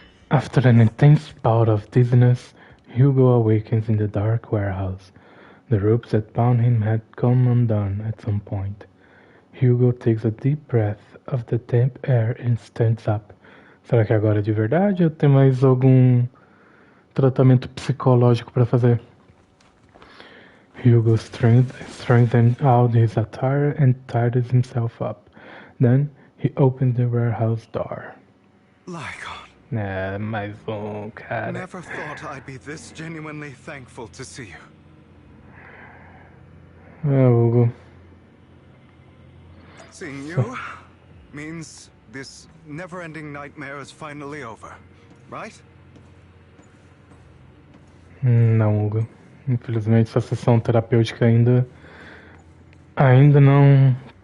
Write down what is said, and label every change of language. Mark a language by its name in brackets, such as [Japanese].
[English] After an intense bout of dizziness, Hugo awakens in the dark warehouse. The ropes that bound him had come undone at some point. Hugo takes a deep breath of the damp air and stands up. [Portuguese] Será que agora é de verdade ou tem mais algum tratamento psicológico para fazer? [English] Hugo strengthened out his attire and tidied himself up. Then he opened the warehouse door. Lycon. [Portuguese] Mais cara. [English] Never thought I'd be this genuinely thankful to see you. Hugo. Seeing you means this never-ending nightmare is finally over, right? [Portuguese] Não, Hugo. Infelizmente essa sessão terapêutica ainda não